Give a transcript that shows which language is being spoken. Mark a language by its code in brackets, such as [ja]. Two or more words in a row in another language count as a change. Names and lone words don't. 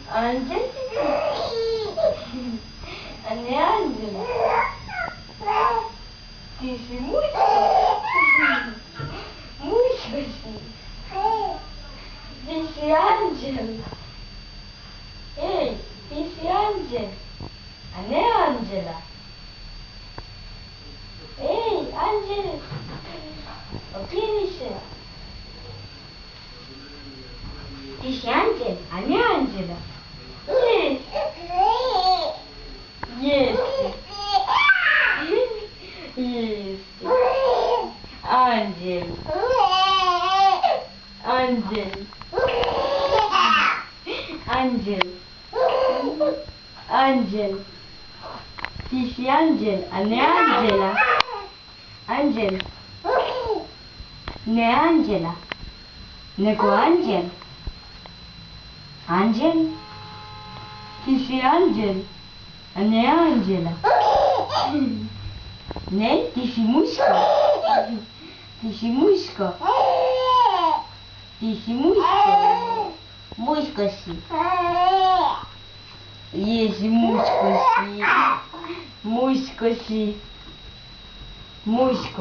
[sr] Angel? A ne Angela? Ti si muško? Muško si. Ti si Angel. Ej, ti si Angel. A ne Angela? Ej, Angel. Okreni se. Ti si Angel, a ne Angela? Jeste. Jeste. Angel. Angel. Angel. Angel. Ti si Angel, a ne Angela? Angel. Ne Angela. Nego Angel. Angel? Ti si Angel, a ne Angela? Ne, ti si muško. Ti si muško. Ti si muško. Muško si. Jesi muško si. Muško si. Muško.